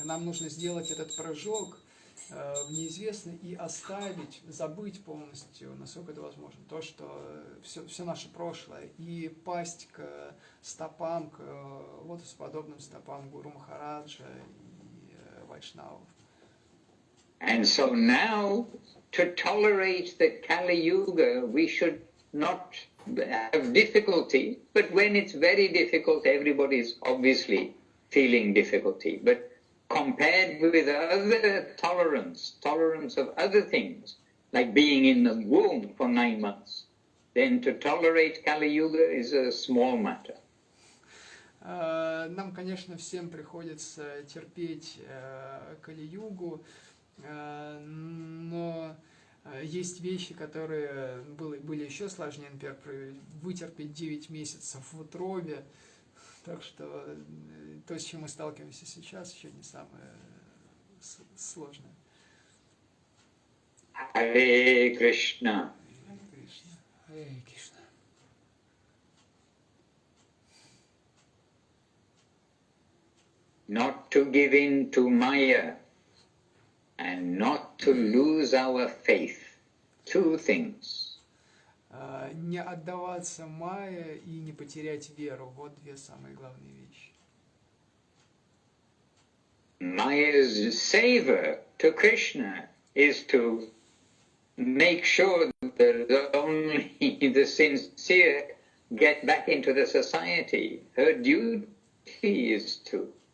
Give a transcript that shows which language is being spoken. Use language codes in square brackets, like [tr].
[ru] И нам нужно сделать этот прыжок в неизвестное и оставить, забыть полностью, насколько это возможно, то, что все наше прошлое, и пасть к стопам, к лотосоподобным стопам Гуру Махараджа и Вайшнавов. [en] And so now, to tolerate the Kali Yuga, we should not have difficulty, but when it's very difficult, everybody's obviously feeling difficulty. But compared with other tolerance of other things, like being in the womb for 9 months, then to tolerate Kali Yuga is a small matter. [ru] Нам, конечно, всем приходится терпеть Кали-югу, но есть вещи, которые были еще сложнее, например, вытерпеть 9 месяцев в утробе, так что то, с чем мы сталкиваемся сейчас, еще не самое сложное. Харе Кришна. Харе Кришна. [en] Not to give in to Maya and not to lose our faith. Two things. [ru] Не отдаваться майе и не потерять веру. Вот две самые главные вещи. [en] Maya's savor to Krishna is to make sure that only the sincere get back into the society. Her duty is to